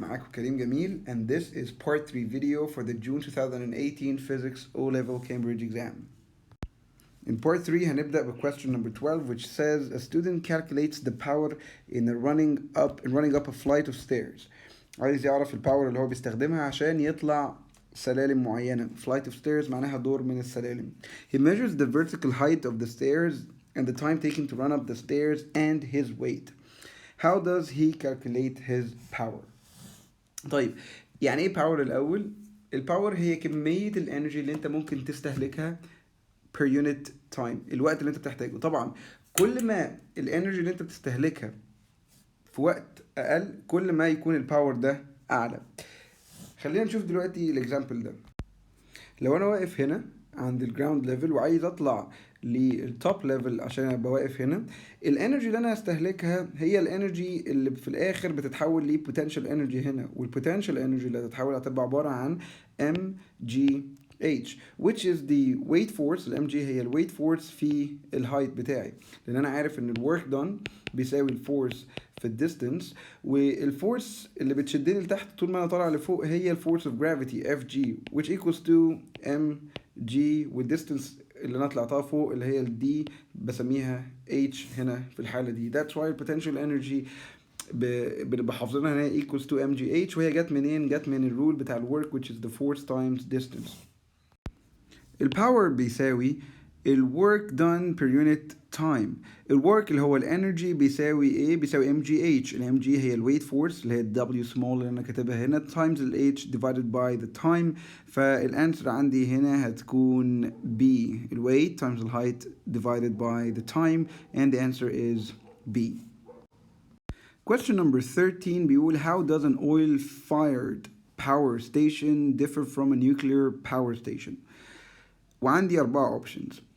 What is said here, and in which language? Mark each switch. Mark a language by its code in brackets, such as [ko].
[ar] معاكم [en] كريم جميل and this is part 3 video for the June 2018 Physics O-Level Cambridge exam. In part 3 [ar] هنبدأ ب [en] question number 12 which says a student calculates the power in running up a flight of stairs. [ar] عايز يعرف الباور اللي هو بيستخدمها عشان يطلع سلالم معينة. Flight of stairs معناها دور من السلالم. [en] He measures the vertical height of the stairs and the time taken to run up the stairs and his weight. How does he calculate his power? [ar] طيب يعني ايه power الأول؟ الباور هي كمية الانرجي اللي انت ممكن تستهلكها [en] per unit time، [ar] الوقت اللي انت بتحتاجه. طبعا كل ما الانرجي اللي انت بتستهلكها في وقت اقل كل ما يكون الباور ده اعلى. خلينا نشوف دلوقتي الاكزامبل ده. لو انا واقف هنا عند الجراوند ليفل وعايز اطلع للتوب ليفل عشان ابقى واقف هنا، الانرجي اللي انا هستهلكها هي الانرجي اللي في الاخر بتتحول ل potential energy هنا، والبوتنشال انرجي اللي هتتحول هتبقى عباره عن mgh [en] which is the weight force. [ar] الام جي هي الويت فورس في الهايت بتاعي، لان انا عارف ان الورك دون بيساوي الفورس في الديستنس، والفورس اللي بتشدني لتحت طول ما انا طالع لفوق هي الفورس اوف جرافيتي اف جي [en] which equals to mg، [ar] والديستنس اللي انا طلعتها فوق اللي هي الدي بسميها h هنا في الحاله دي. [en] That's why potential energy [ar] بنبقى حافظينها ان هي [en] equals to mgh، [ar] وهي جت منين؟ جت من الرول بتاع الورك [en] which is the force times distance. [ar] الباور بيساوي الورك [en] done per unit time. [ar] الورك اللي هو الانرجي بيساوي ايه؟ بيساوي ام جي اتش. الام جي هي الويت فورس اللي هي الدبليو سمول اللي انا كاتبها هنا times الاتش [en] divided by the time. [ar] فالانسر عندي هنا هتكون B، الويت times الهايت [en] divided by the time, and the answer is B. Question number 13 [ar] بيقول [en] how does an oil fired power station differ from a nuclear power station؟ [ar] وعندي [en] 4 options.